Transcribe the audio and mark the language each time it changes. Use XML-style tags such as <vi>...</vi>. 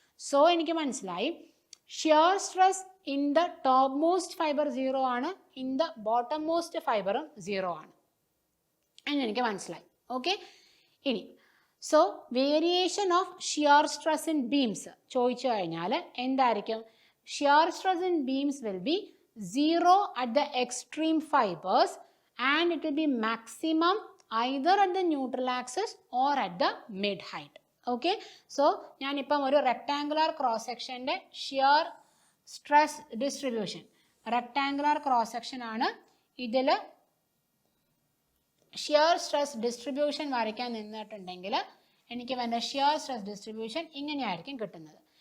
<ml>So എനിക്ക് മനസ്സിലായി shear stress in the top most fibre 0 ആണ്, ഇൻ ദ ബോട്ടം മോസ്റ്റ് ഫൈബറും 0 ആണ് എന്ന് എനിക്ക് മനസ്സിലായി. ഓക്കെ, ഇനി so variation of shear stress in beams ചോദിച്ചു കഴിഞ്ഞാൽ എന്തായിരിക്കും?</ml> <en>Shear stress in beams will be 0 at the extreme fibers and it will be maximum either at the neutral axis or at the mid height.</en> <ml>Okay, so ഞാനിപ്പം ഒരു rectangular cross സെക്ഷൻ്റെ shear stress distribution, rectangular cross section ആണ്. ഇതിൽ shear stress distribution വരയ്ക്കാൻ നിന്നിട്ടുണ്ടെങ്കിൽ എനിക്ക് വേണ്ട shear stress distribution ഇങ്ങനെയായിരിക്കും കിട്ടുന്നത്.</ml>